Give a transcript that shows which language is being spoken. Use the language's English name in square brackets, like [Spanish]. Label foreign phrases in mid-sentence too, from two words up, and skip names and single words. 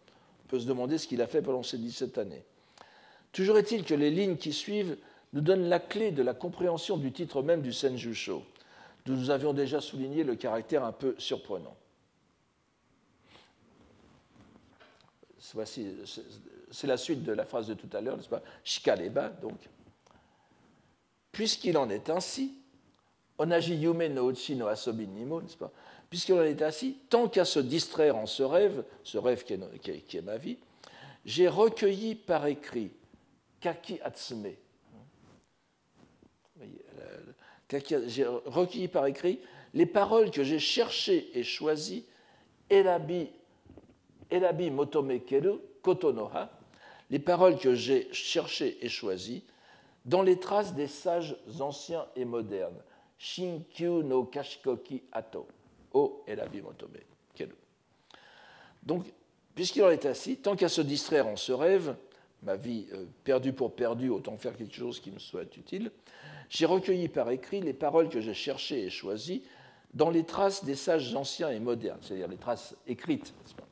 [French] On peut se demander ce qu'il a fait pendant ces 17 années. Toujours est-il que les lignes qui suivent nous donnent la clé de la compréhension du titre même du Senjusho, d'où nous avions déjà souligné le caractère un peu surprenant. Voici, c'est la suite de la phrase de tout à l'heure, n'est-ce pas? Shikareba, donc. Puisqu'il en est ainsi, [Japanese] 同じ夢の内の遊びにも, [French] n'est-ce pas? Puisqu'il en est ainsi, tant qu'à se distraire en ce rêve qui est ma vie, j'ai recueilli par écrit, [Japanese] 書き集め, [French] j'ai recueilli par écrit les paroles que j'ai cherchées et choisies, [Japanese] 選び求めける言の葉, [French] les paroles que j'ai cherchées et choisies, dans les traces des sages anciens et modernes, [Japanese] 新旧の賢き跡を選び求めける. [French] Donc, puisqu'il en est ainsi, tant qu'à se distraire en ce rêve, ma vie perdue pour perdue, autant faire quelque chose qui me soit utile, j'ai recueilli par écrit les paroles que j'ai cherchées et choisies dans les traces des sages anciens et modernes, c'est-à-dire les traces écrites, n'est-ce pas?